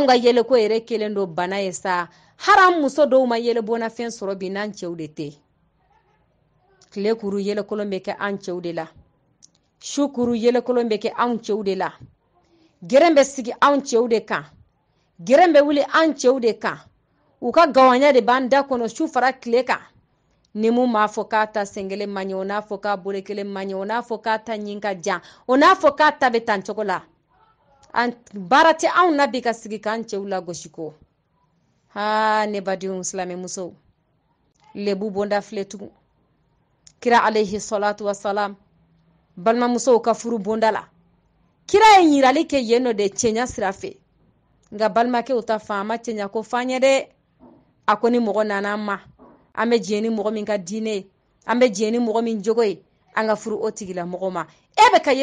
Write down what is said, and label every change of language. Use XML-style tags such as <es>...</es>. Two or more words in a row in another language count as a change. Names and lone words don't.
<bm>ka yele ko yɛrɛ kelen do bana ye sa haram muso dɔw ma yele bona fɛn sɔrɔ bi n'an cɛw de tɛ tile kuru yele kolon bɛ kɛ an cɛw de la su kuru yele kolon bɛ kɛ anw cɛw de la gɛrɛn bɛ sigi anw cɛw de kan gɛrɛn bɛ wuli an cɛw de kan u ka gawanya de b'an da kɔnɔ su fara tile kan ni mun m'a fɔ k'a ta sengele man ɲɛ o n'a fɔ k'a bolo kelen man ɲɛ o n'a fɔ k'a ta ɲin ka jan o n'a fɔ k'a ta bɛ tan cogo la an baara tɛ anw na bi ka sigi k'an cɛw la gosi ko ne badenw silamɛ musow lebu bonda filɛ tugun kira</bm> <ar>عليه الصلاة والسلام</ar> <bm>balimamusow ka furu bonda la kira ye ɲirali kɛ yen nɔ de cɛɲa sira fɛ nka balimakɛw ta fan ma cɛɲa ko fan ye dɛ a ko ni mɔgɔ nana an ma an bɛ jɛ ni mɔgɔ min ka diinɛ ye an bɛ jɛ ni mɔgɔ min jogo ye an ka furu o tigila mɔgɔ ma e bɛ ka</bm>